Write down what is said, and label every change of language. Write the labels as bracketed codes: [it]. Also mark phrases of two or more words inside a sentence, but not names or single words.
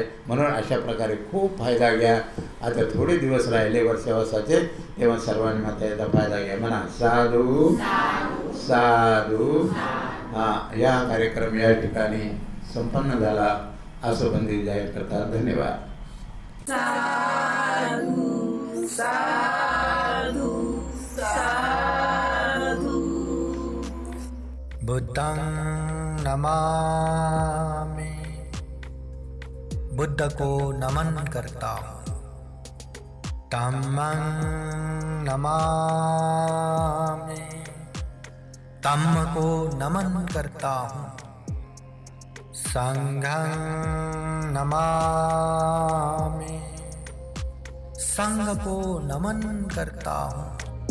[mr] म्हणून अशा प्रकारे खूप फायदा घ्या. आता थोडे दिवस राहिले वर्षावासाचे, तेव्हा सर्वांनी मात्र याचा फायदा घ्या. म्हणा [pi] साधू साधू. [mr] हां, या कार्यक्रम या ठिकाणी संपन्न झाला असं बंदी जाहीर करतात. धन्यवाद. [pi] साधू साधू साधू. बुद्धं नमामि, [hi] बुद्ध को नमन करता हूँ. [pi] धम्मं नमामि, [hi] धम्म को नमन करता हूँ. [pi] संघं नमामि, [hi] संघ को नमन करता हूँ.